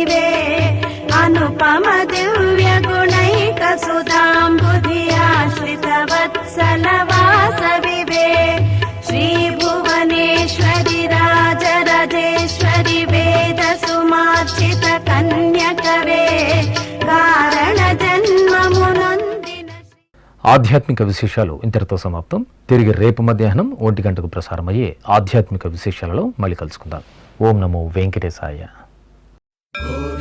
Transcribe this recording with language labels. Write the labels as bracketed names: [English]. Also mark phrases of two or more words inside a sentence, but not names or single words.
[Sanskrit] वे अनुपम दिव्य गुणैक सुधाम्बुधि आश्रित वत्सल वासवि वे श्री भुवनेश्वरि राजराजेश्वरि वेद सुमार्चित कन्यक वे कारण जन्ममुनन्दिन. [Telugu] ఆధ్యాత్మిక విశేషాలు ఇంతటితో సమాప్తం. తిరిగి రేపు మధ్యాహ్నం 1 గంటకు ప్రసారమయ్యే ఆధ్యాత్మిక విశేషాలలో మళ్ళీ కలుసుకుందాం. ఓం నమో వెంకటేశాయ.